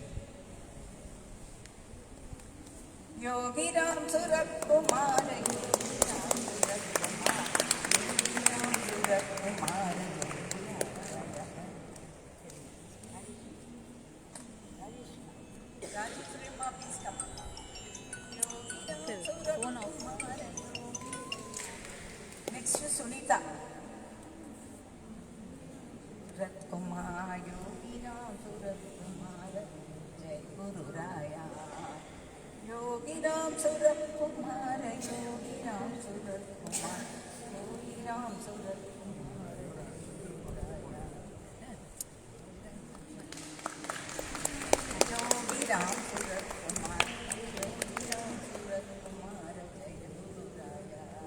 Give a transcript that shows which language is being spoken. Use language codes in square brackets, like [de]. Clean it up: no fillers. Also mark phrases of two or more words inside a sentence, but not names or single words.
[en] योगीराम सूरत कुमार, योगीराम सूरत कुमार, योगीराम सूरत कुमार, राजेश्वरी Amma, please come. phone off. Next is Sunita. Ratkumar, Yoginam Suratkumar, Jai Guru Raya. Yoginam Suratkumar, Yoginam Suratkumar, Yoginam Suratkumar, Yoginam Suratkumar, Yoginam Suratkumar, Jai Guru Raya.